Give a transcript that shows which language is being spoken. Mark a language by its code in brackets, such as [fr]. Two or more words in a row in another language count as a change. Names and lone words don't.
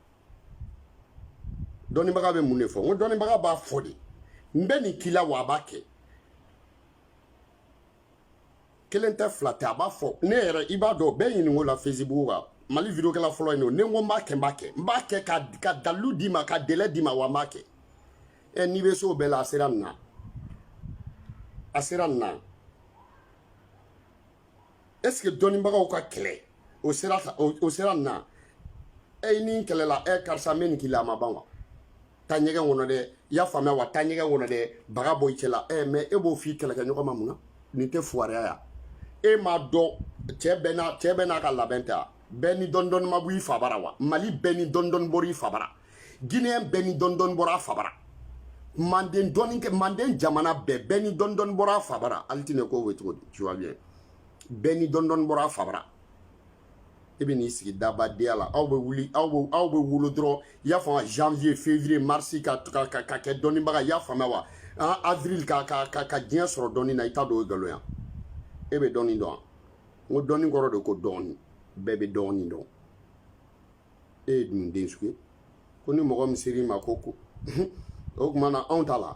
[bm] dɔnnibaga bɛ mun de fɔ n ko dɔnnibaga b'a fɔ de n bɛ nin k'i la wa a b'a kɛ kelen tɛ fila tɛ a b'a fɔ ne yɛrɛ i b'a dɔn bɛɛ ɲininko la Facebook kan Mali vidéokɛla fɔlɔ ye ne ko n b'a kɛ n b'a kɛ ka dalilu d'i ma ka délai d'i ma wa n b'a kɛ n'i bɛ se o bɛɛ la a sera nin na [fr] est-ce que [bm] dɔnnibagaw ka kɛlɛ o sera nin na e ni kɛlɛla karisa mɛ nin k'i la a ma ban wa taa ɲɛgɛn kɔnɔ dɛ i y'a faamuya wa taa ɲɛgɛn kɔnɔ dɛ baga bɔ i cɛ la mais e b'o f'i kɛlɛkɛɲɔgɔn ma mun na nin tɛ fuwariya ya e m'a dɔn cɛ bɛɛ n'a ka labɛn tɛ bɛɛ ni dɔɔni ma bɔ i fa bara wa Mali bɛɛ ni dɔɔni bɔra i fa bara Guinéen bɛɛ ni dɔɔni bɔra a fa bara Manden jamana bɛɛ ni dɔɔni bɔra a fa bara hali tɛ ne ko o cogo di [fr] tu vois bien [bm] bɛɛ ni dɔɔni bɔra a fa bara e bɛ n'i sigi dabadenya la aw bɛ wuli aw bɛ wolo dɔrɔn i y'a faamuya [fr] janvier février mars [bm] ka kɛ dɔnnibaga i y'a faamuya wa avril ka diɲɛ sɔrɔ dɔnni na i t'a dɔn o ye nkalon ye e bɛ dɔnni dɔn n ko dɔnni kɔrɔ de ko dɔɔni bɛɛ bɛ dɔɔni dɔn e ye dumuden sugu ye ko ni mɔgɔ min ser'i ma ko o tuma na anw t'a